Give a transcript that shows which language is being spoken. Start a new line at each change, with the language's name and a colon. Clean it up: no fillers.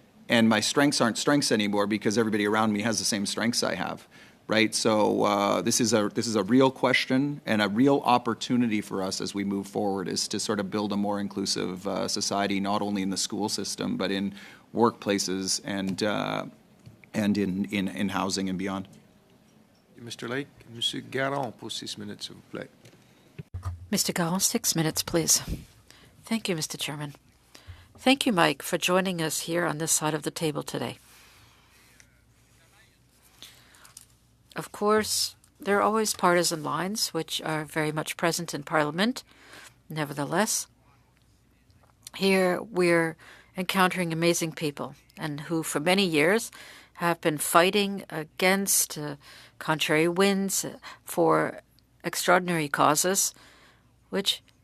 English: And my strengths aren't strengths anymore because everybody around me has the same strengths I have, right? So this is a real question and a real opportunity for us as we move forward, is to sort of build a more inclusive society, not only in the school system, but in workplaces and in housing and beyond. Mr.
French: Lake, Monsieur Garon, pour 6 minutes, s'il vous plaît.
English: Mr. Garon, 6 minutes, please. Thank you, Mr. Chairman. Thank you, Mike, for joining us here on this side of the table today. Of course, there are always partisan lines, which are very much present in Parliament. Nevertheless, here we're encountering amazing people, and who for many years have been fighting against contrary winds for extraordinary causes, which